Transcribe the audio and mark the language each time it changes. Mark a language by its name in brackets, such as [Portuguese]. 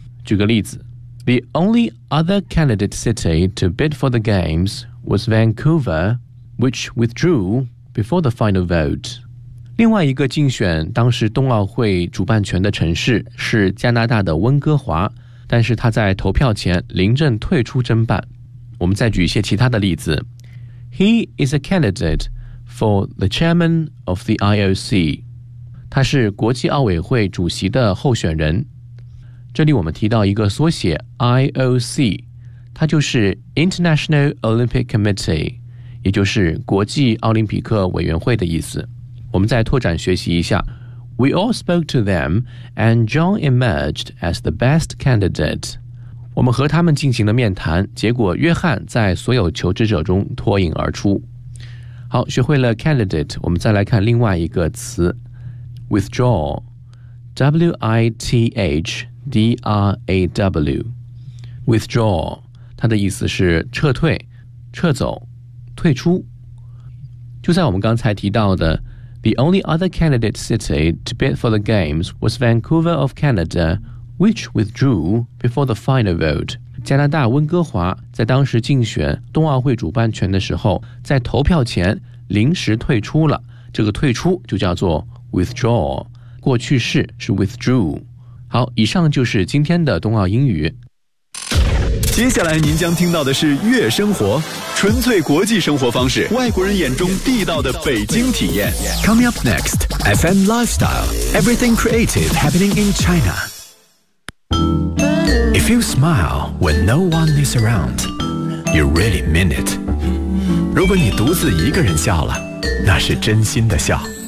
[Chinese] 举个例子， [English] The only other candidate city to bid for the Games was Vancouver, which withdrew before the final vote. [Chinese] 另外一个竞选当时冬奥会主办权的城市是加拿大的温哥华，但是他在投票前临阵退出争办。我们再举一些其他的例子。 [English] He is a candidate for the chairman of the IOC. [Chinese] 他是国际奥委会主席的候选人。这里我们提到一个缩写 IOC， 它就是 [English] International Olympic Committee， [Chinese] 也就是国际奥林匹克委员会的意思。我们再拓展学习一下。 [English] We all spoke to them and John emerged as the best candidate. [Chinese] 我们和他们进行了面谈，结果约翰在所有求职者中脱颖而出。好，学会了 candidate， 我们再来看另外一个词 withdraw， W-I-T-H-D-R-A-W， withdraw， 它的意思是撤退、撤走、退出。就在我们刚才提到的 [English] The only other candidate city to bid for the games was Vancouver of Canadawhich withdrew before the final vote. [Chinese] 加拿大温哥华在当时竞选冬奥会主办权的时候，在投票前临时退出了，这个退出就叫做 withdraw， 过去式是 withdrew。好，以上就是今天的冬奥英语。接下来您将听到的是月生活，纯粹国际生活方式，外国人眼中地道的北京体验。 [English] Coming up next FM Lifestyle， Everything Creative Happening in ChinaIf you smile when no one is around, you really mean it. [Chinese] 如果你独自一个人笑了，那是真心的笑。